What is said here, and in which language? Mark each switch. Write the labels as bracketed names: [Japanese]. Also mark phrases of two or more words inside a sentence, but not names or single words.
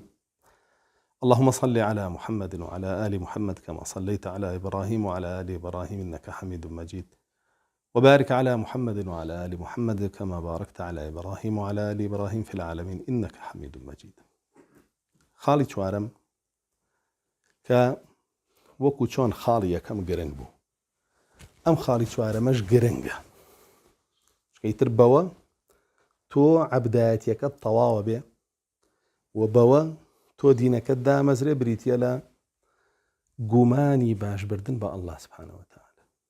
[Arabic] اللهم صل على محمد وعلى آل محمد كما صليت على إبراهيم وعلى آل إبراهيم إنك حميد مجيد وبارك على محمد وعلى آل محمد كما باركت على إبراهيم وعلى آل إبراهيم في العالمين إنك حميد مجيد. [Central Kurdish] خالي چوارم که وەکو چۆن خاڵی یەکەم گرنگ بوو ئەم خاڵی چوارەمەش گرنگە چکەیتر بەوە تۆ عەبدایەتیەکەت تەواوە بێ و بەوە تۆ دینەکەت دامەزرێ بریتیە لە گومانی باشبردن بە ئەڵڵا [Arabic] سوبحانەهو وتەعالە.